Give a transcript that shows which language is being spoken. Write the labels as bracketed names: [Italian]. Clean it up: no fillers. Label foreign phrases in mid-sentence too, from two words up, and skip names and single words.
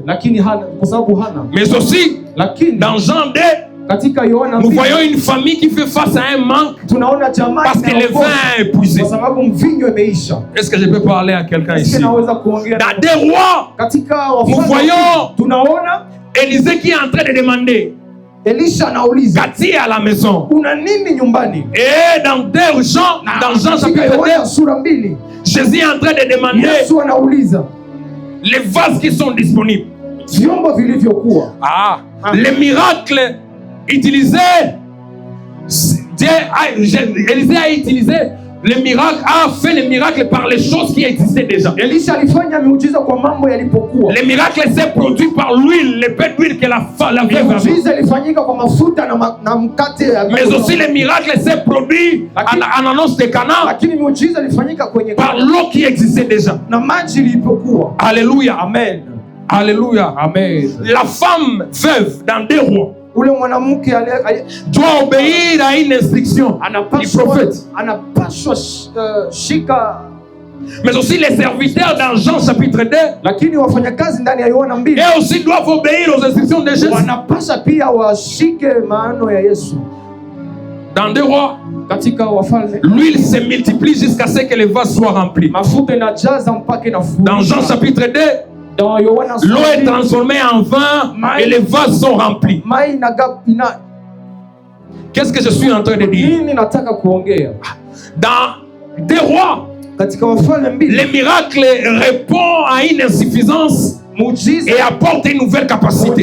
[French] Mais aussi, dans Jean 2, nous voyons une famille qui fait face à un manque parce que le vin est épuisé. Est-ce que je peux parler à quelqu'un ici? Dans 2 Rois, nous voyons Élisée qui est en train de demander [Swahili] Elisha anauliza, [French] Kati à la maison. [Swahili] una nini nyumbani? [French] Et dans 2 Jean, dans Jean chapitre 2, [Swahili] sura 2, [French] Jésus est en train de demander [Swahili] Yesu anauliza [French] les vases qui sont disponibles. [Swahili] vyombo vilivyokuwa. [French] Les miracles utilisés. Élisée a utilisé les miracles, a fait les miracles par les choses qui existaient déjà. [Swahili] Elisha alifanya miujiza kwa mambo yalipokuwa. [French] Les miracles s'est produit par l'huile, les pains d'huile que la veuve avait. [Swahili] Miujiza ilifanyika kwa mafuta na mkate. [French] Mais aussi les miracles s'est produit en annonce de Cana. [Swahili] Lakini miujiza ilifanyika kwenye [French] par l'eau qui existait déjà. [Swahili] Na maji ilipokuwa. [French] Alléluia. Amen. Alléluia. Amen. La femme veuve dans 2 Rois [Swahili] ule mwanamke [French] doit obéir à une instruction du prophète. [Swahili] Anapaswa shika. [French] Mais aussi les serviteurs dans Jean chapitre 2, [Swahili] lakini wafanyakazi ndani ya Yohana 2, [French] et aussi doivent obéir aux instructions de Jésus. [Swahili] Wanapaswa pia washike maano ya Yesu. [French] Dans 2 Rois, [Swahili] katika Wafalme, [French] l'huile se multiplie jusqu'à ce que les vases soient remplis. [Swahili] Mafuta inajaza mpaka inafurika. [French] Dans Jean chapitre 2, l'eau est transformée en vin et les vases sont remplis. Qu'est-ce que je suis en train de dire? Dans 2 Rois, les miracles répondent à une insuffisance et apportent une nouvelle capacité.